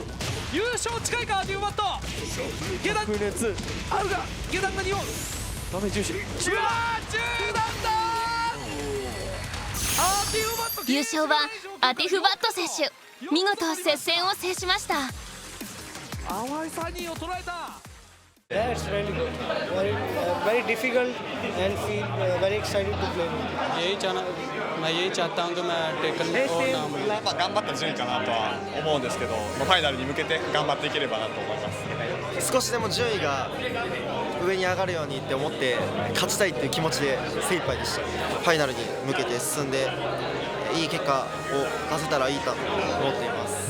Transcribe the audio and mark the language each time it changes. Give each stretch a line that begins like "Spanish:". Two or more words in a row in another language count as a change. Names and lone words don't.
Japanese: 優勝近いかデューバット。下段空熱あるが下段が2本ダメージ重視。中段だ。優勝はアティフバット選手。見事接戦を制しました。アワイサニーを捉えた。
English: Yeah, it's really good. Very difficult and feel very excited to play.
Hindi: मैं यही चाहता हूँ कि मैं टेकन में और नाम लूँ।
Japanese: 頑張った順位かなとは思うんですけど、ファイナルに向けて頑張っていければなと思います。少しでも順位が上に上がるようにって思って勝ちたいっていう気持ちで精一杯でした。ファイナルに向けて進んでいい結果を出せたらいいと思っています。